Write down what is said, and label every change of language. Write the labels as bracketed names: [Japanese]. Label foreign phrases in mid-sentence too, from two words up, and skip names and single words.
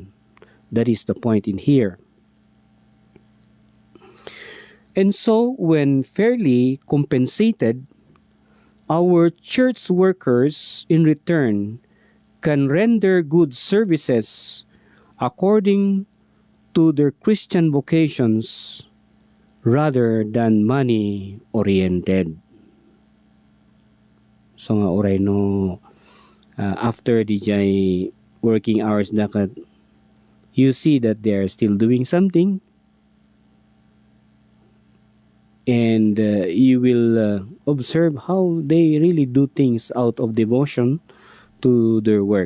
[English] That is the point in here. And so, when fairly compensated, our church workers in return can render good services according to their Christian vocations rather than money-oriented. [Iloko] So nga oray no, [English] after the working hours dakat, you see that they are still doing something, and you will observe how they really do things out of devotion to their work.